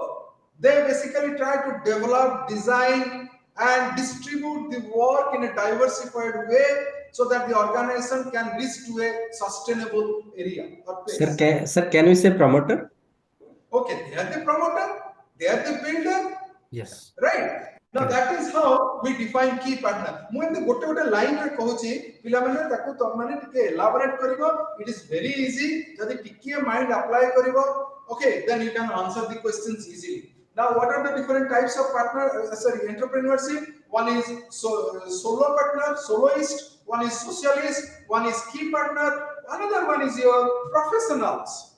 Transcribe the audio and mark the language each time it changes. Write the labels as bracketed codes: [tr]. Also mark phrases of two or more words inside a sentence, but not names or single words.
[en] They basically try to develop, design and distribute the work in a diversified way so that the organization can reach to a sustainable area or place. Sir, can we say promoter? Okay, they are the promoter, they are the builder. Yes. Right? Now that is how we define key partner. [or] ମୁଁ ଏମିତି ଗୋଟେ ଗୋଟେ ଲାଇନ୍ ରେ କହୁଛି ପିଲାମାନେ ତାକୁ ତମମାନେ ଟିକେ elaborate କରିବ. [en] It is very easy. [or] ଯଦି ଟିକେ [en] mind apply କରିବ, okay, then you can answer the questions easily. Now what are the different types of partner entrepreneurship? One is solo partner, soloist, one is socialist, one is key partner, another one is your professionals.